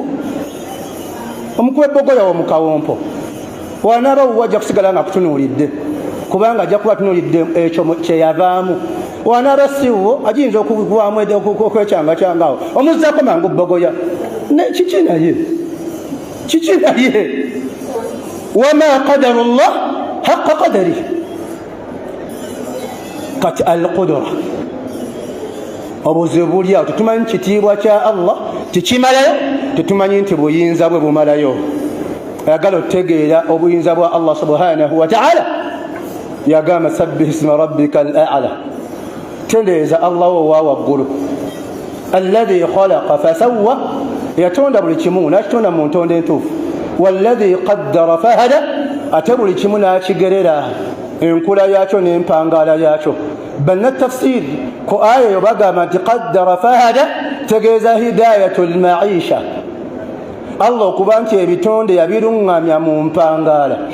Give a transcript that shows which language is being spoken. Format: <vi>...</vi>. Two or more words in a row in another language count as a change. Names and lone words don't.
<lg>omukube bogoya wo mukawompo wanaaba wajja kusigala nga kutunuulidde kubanga ajja kuba tunuulidde ekyo kyeyavaamu wanaaba siwo ajinza okugwamu okwekyangacyangawo omuzzaako mangu bogoya kiki naye</lg> <ar>وما قدروا الله حق قدره</ar> <lg>kati alqudura obuzibu buli awo tetumanyi kitiibwa kya allah tikimalayo tetumanyi nti buyinza bwe bumalayo ayagala otegeera obuyinza bwa allah</lg> <ar>سبحانه وتعالى</ar> <lg>yagamba</lg> <ar>سبح اسم ربك الأعلى</ar> <lg>tendeeza allah wo wa waggulu</lg> <ar>الذي خلق فسوى</ar> <lg>yatonda buli kimu nakitonda mu ntonda entuufu</lg> <ar>والذي قدر فهدى</ar> <lg>ate buli kimu nakigerera enkula yakyo n'empangaala yakyo banna tafsir ku aya eyo bagamba nti</lg> <ar>قدر فهدى</ar> <lg>tegeeza</lg> <ar>هداية المعيشة</ar> <lg>allah okuba nti ebitonde yabiruŋŋamya mu mpangaala</lg>